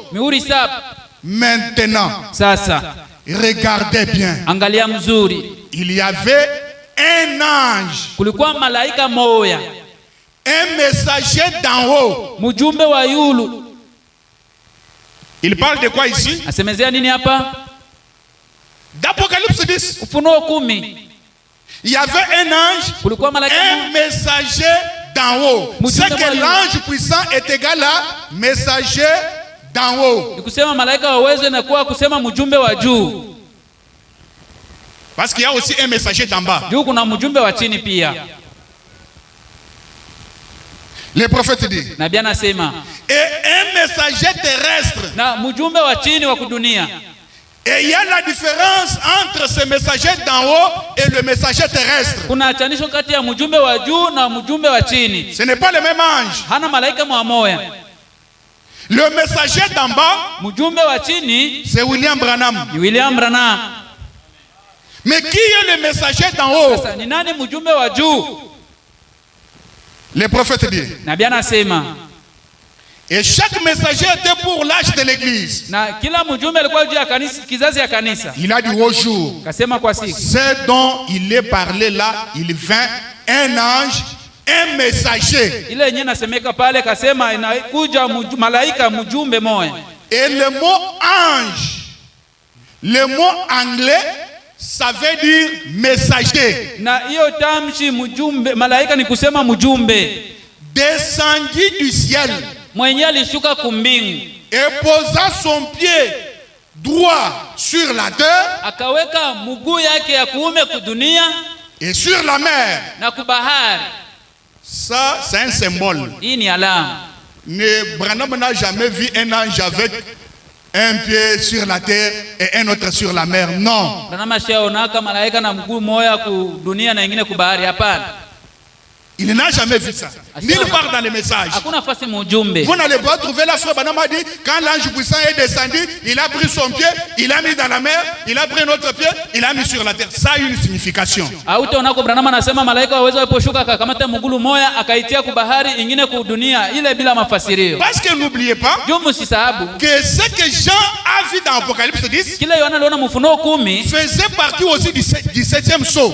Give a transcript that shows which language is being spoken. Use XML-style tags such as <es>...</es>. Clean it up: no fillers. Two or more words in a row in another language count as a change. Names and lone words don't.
<sw>Mihuri 7.</sw> <fr>Maintenant.</fr> <sw>Sasa.</sw> <fr>Regardez bien.</fr> <sw>Angalia mzuri.</sw> <fr>Il y avait un ange.</fr> <sw>Kulikuwa malaika moya.</sw> <fr>Un messager d'en haut.</fr> <sw>Mjumbe wa yulu.</sw> <fr>Il parle de quoi ici?</fr> <sw>Asemezea nini hapa?</sw> <fr>D'Apocalypse 10.</fr> <sw>Ufunuo 10.</sw> <fr>Il y avait un ange,</fr> <sw>kulikuwa malaika</sw> <fr>un messager d'en haut. C'est que l'ange puissant est égal à messager d'en haut.</fr> <sw>Ni kusema malaika wa uwezo na kuwa kusema mjumbe wa juu.</sw> <fr>Parce qu'il y a aussi un messager d'en bas.</fr> <sw>Juu kuna mjumbe wa chini pia.</sw> <fr>Le prophète dit.</fr> <sw>Nabii anasema.</sw> <fr>Et un messager terrestre.</fr> <sw>Na mjumbe wa chini wa kudunia.</sw> <fr>Et il y a la différence entre ce messager d'en haut et le messager terrestre.</fr> <sw>Kuna achanisho kati ya mjumbe wa juu na mjumbe wa chini.</sw> <fr>Ce n'est pas le même ange.</fr> <sw>Hana malaika mmoja.</sw> <fr>Le messager d'en bas,</fr> <sw>mjumbe wa chini,</sw> <fr>c'est William Branham.</fr> <sw>William Branham.</sw> <fr>Mais qui est le messager d'en haut?</fr> <sw>Sasa ni nani mjumbe wa juu?</sw> <fr>Le prophète dit.</fr> <sw>Nabii anasema.</sw> <fr>Et chaque messager était pour l'âge de l'église.</fr> <sw>Na kila mjumbe alikuwa juu ya kanisa, kizazi ya kanisa.</sw> <fr>Il a dit au jour.</fr> <sw>Kasema kwa siku.</sw> <fr>C'est dont il est parlé là, il vint un ange, un messager.</fr> <sw>Ile yenyewe nasemeka pale kasema inakuja malaika mjumbe moja.</sw> <fr>Et le mot ange, le mot anglais, ça veut dire messager.</fr> <sw>Na hiyo tamshi mjumbe, malaika ni kusema mjumbe.</sw> <fr>Descendu du ciel.</fr> <sw>Mwenye alishuka kumbingu.</sw> <fr>Et posa son pied droit sur la terre.</fr> <sw>Akaweka mguu yake ya kuume kudunia.</sw> <fr>Et sur la mer.</fr> <sw>Na kubahari.</sw> <fr>Ça, c'est un symbole.</fr> <sw>Hii ni alama.</sw> <fr>Branham n'a jamais vu un ange avec un pied sur la terre et un autre sur la mer. Non.</fr> <sw>Branham ashaonaka malaika na mguu moja kudunia na nyingine kubahari, hapana.</sw> <fr>Il n'a jamais vu ça. Nulle part dans les messages. Vous n'allez pas trouver la frère Branham a dit, quand l'ange puissant est descendu, il a pris son pied, il a mis dans la mer, il a pris notre pied, il a mis sur la terre. Ça a une signification. Parce que n'oubliez pas que ce que Jean a vu dans Apocalypse 10 faisait partie aussi du 7e sceau.</fr>